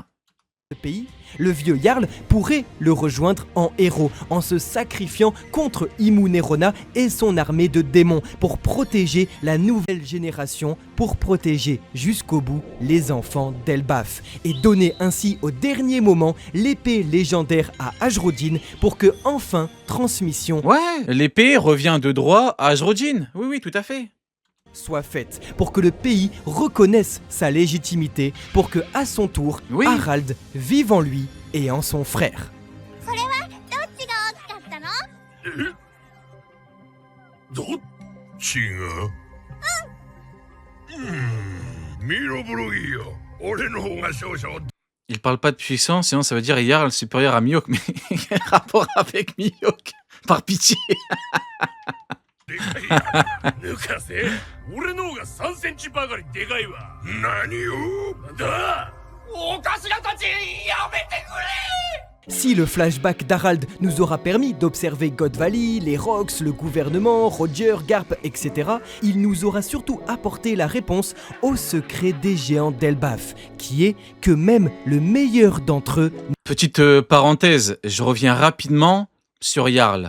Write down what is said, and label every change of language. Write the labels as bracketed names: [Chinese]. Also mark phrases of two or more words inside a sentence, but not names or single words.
[French] Le pays, le vieux Jarl pourrait le rejoindre en héros en se sacrifiant contre Imunerona et son armée de démons pour protéger la nouvelle génération, pour protéger jusqu'au bout les enfants d'Elbaf et donner ainsi au dernier moment l'épée légendaire à Ajrodin pour que enfin transmission Ouais, l'épée revient de droit à Ajrodin. Oui, oui, tout à fait. soit faite, pour que le pays reconnaisse sa légitimité, pour que, à son tour, Oui. Harald vive en lui et en son frère. [Japanese] どっちが見ろブロギーよ俺の方が少々 [French] Il parle pas de puissance, sinon ça veut dire Jarl supérieur à Mihawk. Mais quel rapport avec Mihawk? Par pitié. [Japanese] でかいや抜かせ俺の方が3センチばかりでかいわ何をだお頭たちやめてくれ [French] Si le flashback d'Harald nous aura permis d'observer God Valley, les Rocks, le gouvernement, Roger, Garp, etc., il nous aura surtout apporté la réponse au secret des géants d'Elbaf, qui est que même le meilleur d'entre eux... Petite parenthèse, je reviens rapidement sur Jarl.